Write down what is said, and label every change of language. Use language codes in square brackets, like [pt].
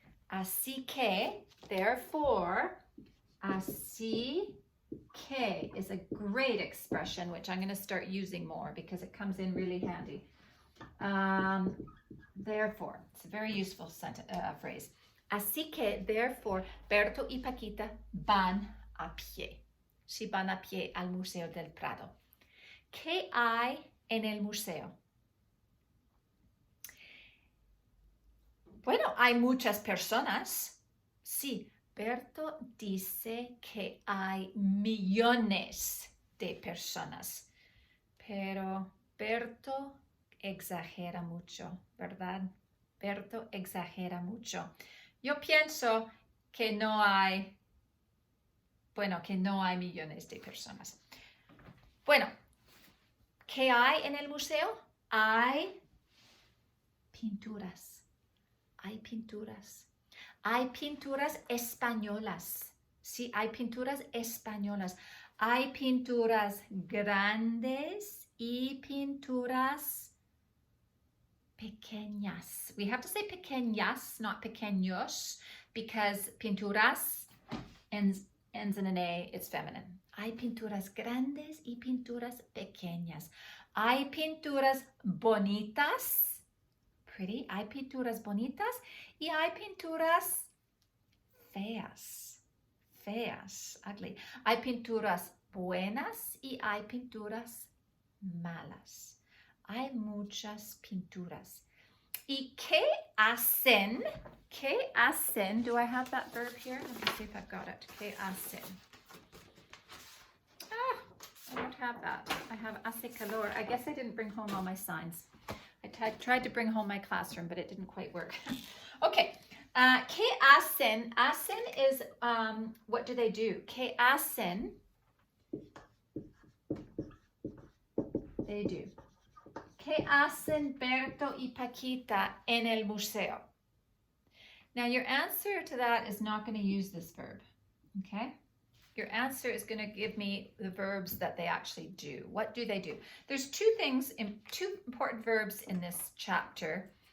[en] Así que, therefore, así que is a great expression, which I'm going to start using more because it comes in really handy. Therefore, it's a very useful phrase. [es] Así que, therefore, Berto y Paquita van a pie. Si van a pie al Museo del Prado. ¿Qué hay en el museo? Bueno, hay muchas personas. Sí, Berto dice que hay millones de personas. Pero Berto exagera mucho, ¿verdad? Berto exagera mucho. Yo pienso que no hay, que no hay millones de personas. Bueno, ¿qué hay en el museo? Hay pinturas. Hay pinturas. Hay pinturas españolas. Sí, hay pinturas españolas. Hay pinturas grandes y pinturas pequeñas. [en] We have to say pequeñas, not pequeños, because pinturas ends in an A, it's feminine. [es] Hay pinturas grandes y pinturas pequeñas. Hay pinturas bonitas. [en] Pretty. [es] Hay pinturas bonitas y hay pinturas feas. Feas, ugly. Hay pinturas buenas y hay pinturas malas. Hay muchas pinturas. ¿Y qué hacen? ¿Qué hacen? [en] Do I have that verb here? Let me see if I've got it. ¿Qué hacen? I don't have that. I have hace calor. I guess I didn't bring home all my signs. I tried to bring home my classroom, but it didn't quite work. Okay. [es] ¿Qué hacen? [en] Hacen is, what do they do? [es] ¿Qué hacen? [en] They do. [es] ¿Qué hacen Berto y Paquita en el museo? [en] Now, your answer to that is not going to use this verb, okay? Your answer is going to give me the verbs that they actually do. What do they do? There's two important verbs in this chapter.